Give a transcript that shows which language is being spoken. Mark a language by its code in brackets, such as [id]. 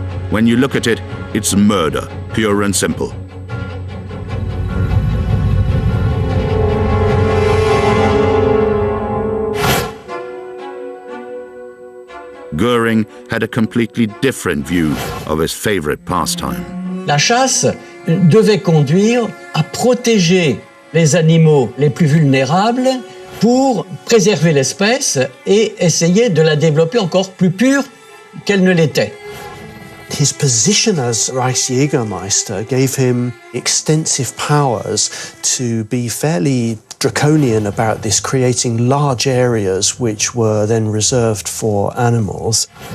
[en] When you look at it, it's murder, pure and simple." Göring had a completely different view of his favorite pastime. [fr] La chasse devait conduire à protéger les animaux les plus vulnérables pour préserver l'espèce et essayer de la développer encore plus pure qu'elle ne l'était. [en] His position as Reichsjägermeister gave him extensive powers to be fairly draconian about this, creating large areas which were then reserved for animals.